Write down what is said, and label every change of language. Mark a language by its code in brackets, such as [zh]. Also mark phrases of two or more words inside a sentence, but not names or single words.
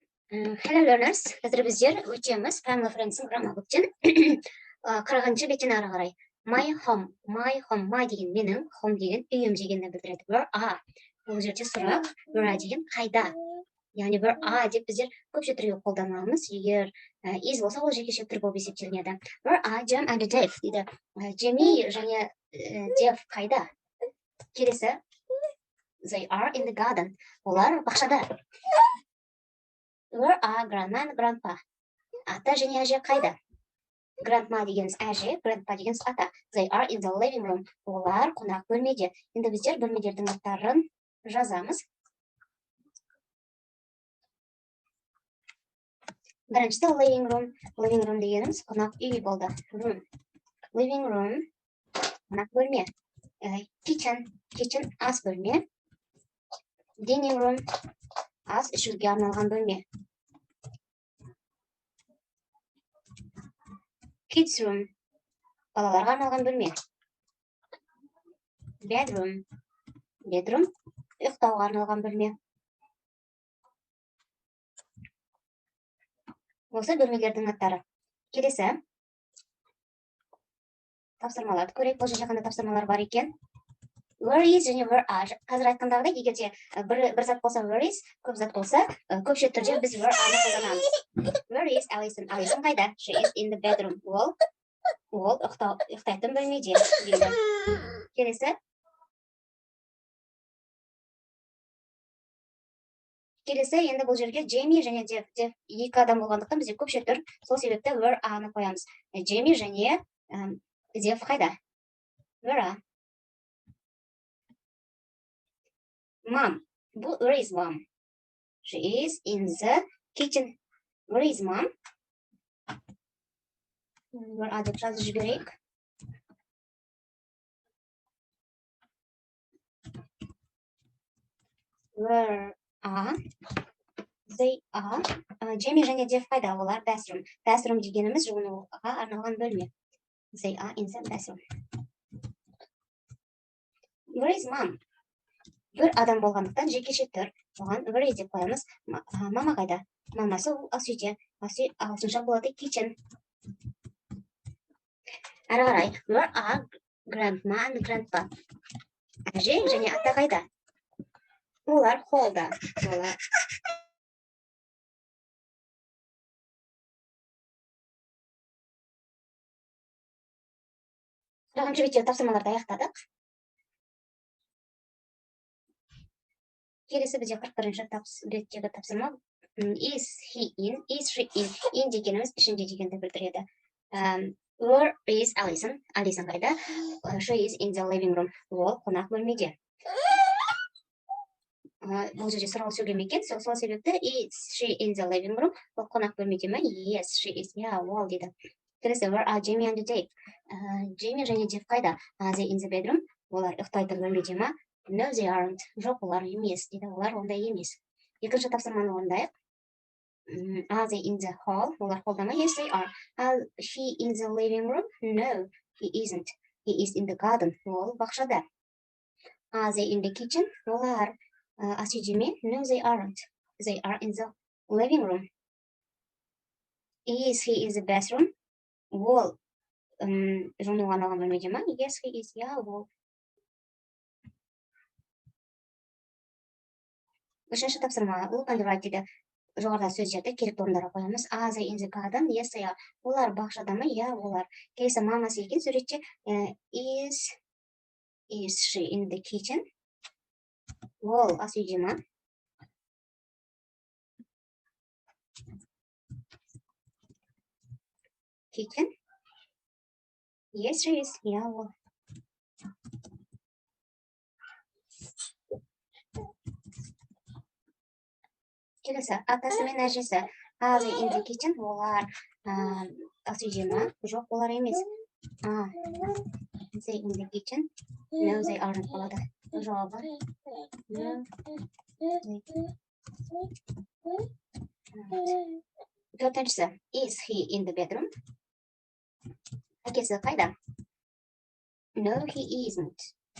[en] Hello learners, [kk] қазір біздер өтеміз [en] Family Friends'in граммар бөктен [kk] 40-шы беттен ары қарай. [en] My home [kk] деген менің, home деген үйім дегенді білдіреді. [en] Where are? [kk] Бұл жерде сұрақ, [en] where are [kk] деген қайда? Яғни [en] where are [kk] деп біздер көпше түрге қолданамыз. Егер is болса, ол жекеше түр болып есептелінеді. [en] Where are Jem and Dave [kk] дейді. Джеми және Dave қайда? Келесі, [en] they are in the garden. [kk] Олар бақшада. [en] Where are grandma and grandpa? [kk] Ата және әже қайда? [en] Grandma дегеніміз [kk] әже, grandpa дегеніміз ата. [en] They are in the living room. [kk] Олар қонақ бөлмеде. Енді біздер бөлмелердің аттарын жазамыз. Біріншісі [en] living room. Living room [kk] дегеніміз қонақ үй болды. [en] Room. Living room. [kk] Қонақ бөлме. Kitchen. Kitchen ас бөлме. [en] Dining room. [kk] Ас ішуге арналған бөлме. [en] Kids room. [kk] Балаларға арналған бөлме. [en] Bedroom. Bedroom. [kk] Ұйықтауға арналған бөлме. Осы бөлмелердің аттары. Келесі. Тапсырмаларды көрейік. Бұл жерде қандай тапсырмалар бар екен? [en] Where is және where are. [kk] Қазір айтқандағыдай, егер де бір зат болса [en] where is, [kk] көп зат болса, көпше түрде біз [en] where are-ны [kk] қолданамыз. [en] Where is Alison? Alison қайда? She is in the bedroom. [kk] Ол ұйықтайтын бөлмеде дейді. Келесі. Келесі, енді бұл жерге Джейми және Дев екі адам болғандықтан бізде көпше түр. Сол себепті [en] where are-ны [kk] қоямыз. Джейми және Дев қайда? [en] Where are? Mom. Where is mom? She is in the kitchen. Where is mom? Where are the [kk] жазып жіберейік? [en] Where are they are? [kk] Джейми және Дев қайда? Олар bathroom. Bathroom дегеніміз жуынуға арналған бөлме. [en] They are in the bathroom. Where is mom? [kk] Бір адам болғандықтан жекеше түр. Оған [en] where is [kk] деп қоямыз. Мама қайда? Мамасы ас үйде. Ас үй ағылшынша болады kitchen. Ары қарай. [en] Where are grandma and grandpa? [kk] Әже және ата қайда? Олар холлда. Қырқыншы беттегі тапсырмаларды аяқтадық. Келесі бізде 41-ші беттегі тапсырма. [en] Is he in? Is she in? [kk] In дегеніміз ішінде дегенді білдіреді. [en] Where is Alison? Alison қайда? She is in the living room. [kk] Ол қонақ бөлмеде. Бұл жерде сұрау сөйлем екен. Сол себепті [en] is she in the living room? [kk] Ол қонақ бөлмеде ме? [en] Yes, she is. [kk] Ол дейді. Келесі, [en] where are Jamie and Dave? [kk] Jamie және Dave қайда? [en] Are they in the bedroom? [kk] Олар ұйықтайтын бөлмеде ме? [en] No, they aren't. [kk] Жоқ, олар емес дейді. Олар ондай емес. Екінші тапсырманы орындайық. [en] Are they in the hall? [kk] Олар холлда ма? [en] Yes, they are. Are he in the living room? No, he isn't. He is in the garden. [kk] Ол бақшада. [en] Are they in the kitchen? [kk] Олар ас үйде ме? [en] No, they aren't. They are in the living room. Is he in the bathroom? [kk] Ол жуынуға арналған бөлмеде ме? [en] Yes, he is. [kk] Ол. Үшінші тапсырма. [en] Look and write дейді. [kk] Жоғарыда сөздерді керекті орындарға қоямыз. [en] Are they in the garden? Yes, they are. [kk] Олар бақшада ма? Олар. Келесі мамасы екен суретте. [en] Is she in the kitchen? [kk] Ол ас үйде ма? [en] Kitchen? Yes, she is. [kk] Ол. Келесі, атасы мен әжесі. [en] Are they in the kitchen? [kk] Олар ас үйде ма? Жоқ, олар емес. [en] They in the kitchen? No, they aren't [kk] болады. Жауабы. No. Төртіншісі. [en] Is he in the bedroom? [kk] Әкесі қайда? [en] No, he isn't.